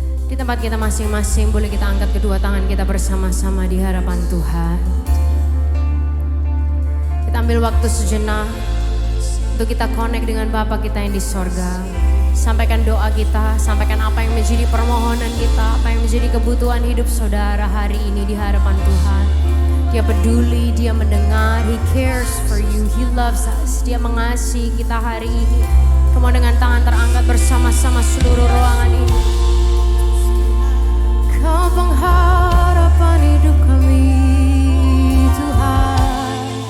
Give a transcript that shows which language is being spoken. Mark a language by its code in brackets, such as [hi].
[id] Di tempat kita masing-masing boleh kita angkat kedua tangan kita bersama-sama di hadapan Tuhan. Kita ambil waktu sejenak untuk kita connect dengan Bapa kita yang di sorga. Sampaikan doa kita, sampaikan apa yang menjadi permohonan kita, apa yang menjadi kebutuhan hidup saudara hari ini di hadapan Tuhan. Dia peduli, dia mendengar, [en] He cares for you, He loves us. [id] Dia mengasihi kita hari ini. Kamu dengan tangan terangkat bersama-sama seluruh ruangan ini. Kau pengharapan hidup kami, Tuhan.